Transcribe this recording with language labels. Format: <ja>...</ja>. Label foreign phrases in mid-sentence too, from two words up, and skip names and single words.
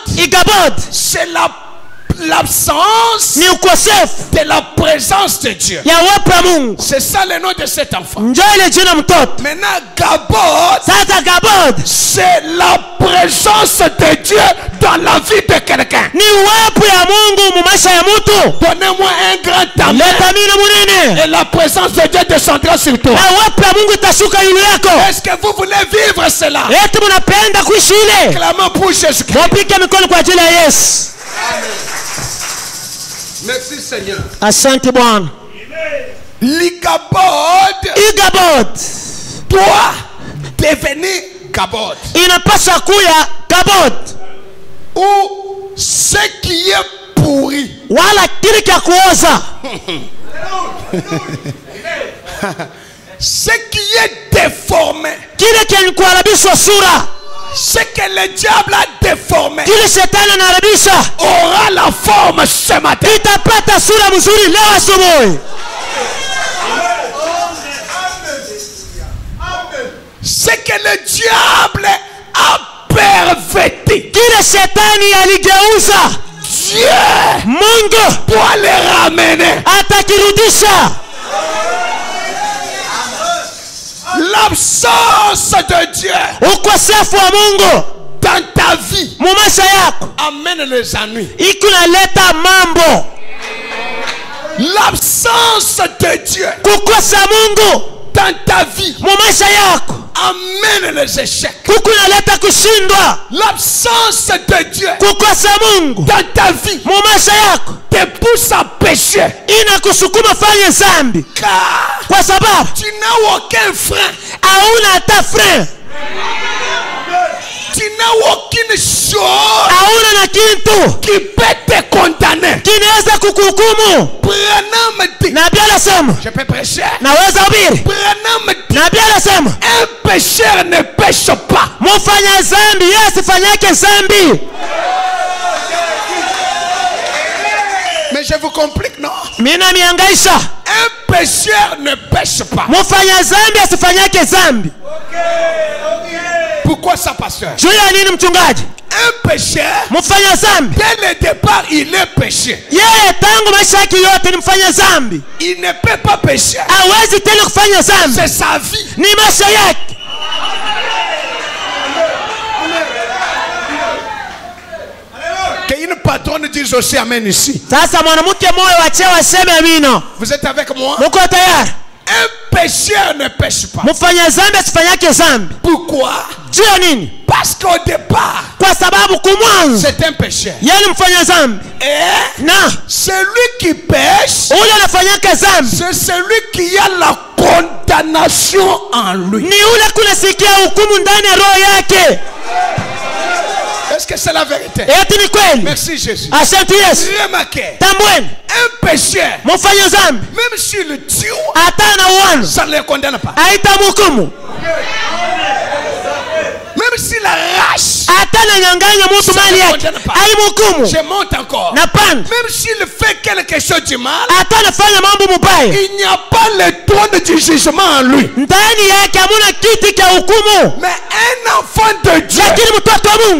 <fr>Ikabod c'est l'absence</fr> <sw>ni ukosefu</sw> <fr>de la présence de Dieu.</fr> <sw>ya uwepo ya Mungu.</sw> <fr>C'est ça le nom de cet enfant.</fr> <sw>Njoo ile jina mtoto.</sw> <fr>Maintenant, Gabod,</fr> <sw>Sasa Gabod</sw> <fr>c'est la présence de Dieu dans la vie de quelqu'un.</fr> <sw>ni uwepo ya Mungu mu maisha ya mtu.</sw> <fr>Donnez-moi un grand amen.</fr> <sw>Leta mina munene</sw> <fr>Et la présence de Dieu descendra sur toi.</fr> <sw>na uwepo ya Mungu itashuka yule yako.</sw> <fr>Est-ce que vous voulez vivre cela?</fr> <sw>Eti munapenda kuishi ile?</sw> <fr>Clamons pour Jésus-Christ.</fr> <sw>Mupike mikono kwa ajili ya Yesu.</sw> <fr>Merci Seigneur.</fr> <sw>Asante Bwana.</sw> <fr>L'Igabod</fr> <sw>Ikabod</sw> <fr>doit devenir Gabod.</fr> <sw>inapaswa kuya Gabod,</sw> <fr>Ou ce qui est pourri.</fr> <sw>wala kile cha kuoza,</sw> <fr>Ce qui est déformé.</fr> <sw>kile chenye kuharibishwa sura,</sw> <fr>Ce que le diable a déformé</fr> <sw>kile shetani anaharibisha</sw> <fr>aura la forme ce matin.</fr> <sw>itapata sura mzuri leo asubuhi.</sw> <fr>Ce que le diable a perverti,</fr> <sw>Kile shetani aligeuza,</sw> <fr>Dieu</fr> <sw>Mungu</sw> <fr>doit le ramener.</fr> <sw>atakirudisha.</sw> <fr>L'absence de Dieu</fr> <sw>Ukosefu wa Mungu</sw> <fr>dans ta vie</fr> <sw>mu maisha yako</sw> <fr>amène les ennuis.</fr> <sw>ikunaleta mambo.</sw> <fr>L'absence de Dieu</fr> <sw>Kukosa Mungu</sw> <fr>dans ta vie</fr> <sw>mu maisha yako</sw> <fr>amène les échecs.</fr> <sw>kukunaleta kushindwa.</sw> <fr>L'absence de Dieu</fr> <sw>Kukosa Mungu</sw> <fr>dans ta vie</fr> <sw>mu maisha yako</sw> <fr>te pousse à pécher.</fr> <sw>inakusukuma fanye zambi,</sw> <fr>Car</fr> <sw>kwa sababu</sw> <fr>tu n'as aucun frein.</fr> <sw>hauna hata frein,</sw> <fr>Tu n'a aucune chose</fr> <sw>hauna na kitu</sw> <fr>qui peut te condamner.</fr> <sw>kinaweza kukuhukumu.</sw> <fr>Branham dit,</fr> <sw>Nabii anasema,</sw> <fr>je peux prêcher.</fr> <sw>naweza hubiri.</sw> <fr>Branham dit,</fr> <sw>Nabii anasema,</sw> <fr>un pécheur ne pêche pas.</fr> <sw>mfanya dhambi yeye asifanyake dhambi.</sw> <fr>Mais je vous complique, non?</fr> <sw>Mimi namihangaisha.</sw> <fr>Un pécheur ne pêche pas.</fr> <sw>Mfanya dhambi asifanyake dhambi.</sw> <fr>Pourquoi ça, pasteur?</fr> <sw>Juu ya nini mchungaji?</sw> <fr>Un pécheur,</fr> <sw>Mfanya dhambi</sw> <fr>dès le départ, il est péché.</fr> <sw>yeye tangu maisha yake yote ni mfanya dhambi.</sw> <fr>Il ne peut pas pécher.</fr> <sw>Hawezi tena kufanya dhambi.</sw> <fr>C'est sa vie.</fr> <sw>Ni maisha yake.</sw> <fr>Qu'une patronne dise aussi amen ici.</fr> <sw>Sasa mwanamke moyo wa cheo aseme amina.</sw> <fr>Vous êtes avec moi?</fr> <sw>Muko tayari?</sw> <fr>Un pécheur ne pêche pas.</fr> <sw>Mfanya dhambi asifanyake dhambi.</sw> <fr>Pourquoi?</fr> <sw>Juu ya nini?</sw> <fr>Parce qu'au départ,</fr> <sw>Kwa sababu kumwanzo</sw> <fr>c'est un pécheur.</fr> <sw>yeye ni mfanya dhambi.</sw> <fr>Et</fr> <sw>Na</sw> <fr>celui qui pêche,</fr> <sw>ule anafanyaka dhambi</sw> <fr>c'est celui qui a la condamnation en lui.</fr> <sw>ni ule kunasikia hukumu ndani ya roho yake.</sw> <fr>Est-ce que c'est la vérité?</fr> <sw>Eti ni kweli?</sw> <fr>Merci Jésus.</fr> <sw>Asante Yesu.</sw> <fr>Remarquez,</fr> <sw>Tambueni,</sw> <fr>un pécheur,</fr> <sw>mfanya dhambi</sw> <fr>même s'il le tue,</fr> <sw>hata na uano</sw> <fr>ça ne le condamne pas.</fr> <sw>haitamhukumu.</sw> <fr>Même s'il arrache,</fr> <sw>Hata na nyanganya mtu mali yake haimhukumu.</sw> <fr>je monte encore.</fr> <sw>Na panda</sw> <fr>Même s'il fait quelque chose de mal,</fr> <sw>hata anafanya mambo mubaya,</sw> <fr>il n'y a pas le trône du jugement en lui.</fr> <sw>ndani yake hamuna kiti cha hukumu.</sw> <fr>Mais un enfant de Dieu,</fr> <sw>Lakini mtoto wa Mungu</sw>